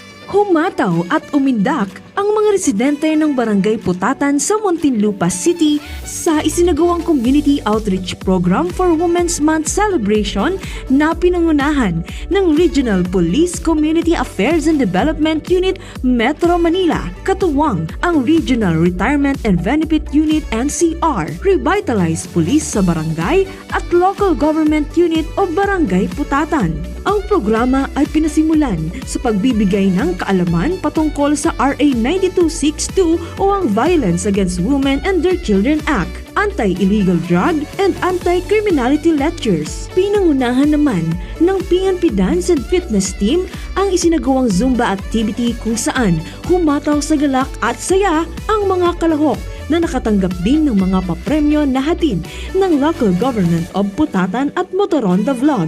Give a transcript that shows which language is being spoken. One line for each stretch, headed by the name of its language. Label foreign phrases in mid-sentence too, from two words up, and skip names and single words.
Filipino: Humataw at umindak ang mga residente ng Barangay Putatan sa Muntinlupa City sa isinagawang Community Outreach Program for Women's Month celebration na pinangunahan ng Regional Police Community Affairs and Development Unit Metro Manila, katuwang ang Regional Retirement and Benefit Unit NCR, Revitalized Police sa Barangay at Local Government Unit o Barangay Putatan. Ang programa ay pinasimulan sa pagbibigay ng kaalaman patungkol sa RA 9262 o ang Violence Against Women and Their Children Act,
English: Anti-Illegal Drug and Anti-Criminality Lectures.
Filipino: Pinangunahan naman ng PNP Dance and Fitness Team ang isinagawang
English: Zumba activity
Filipino: kung saan humataw sa galak at saya ang mga kalahok na nakatanggap din ng mga papremyo na hatid ng Local Government of Putatan at Motoronda Vlog.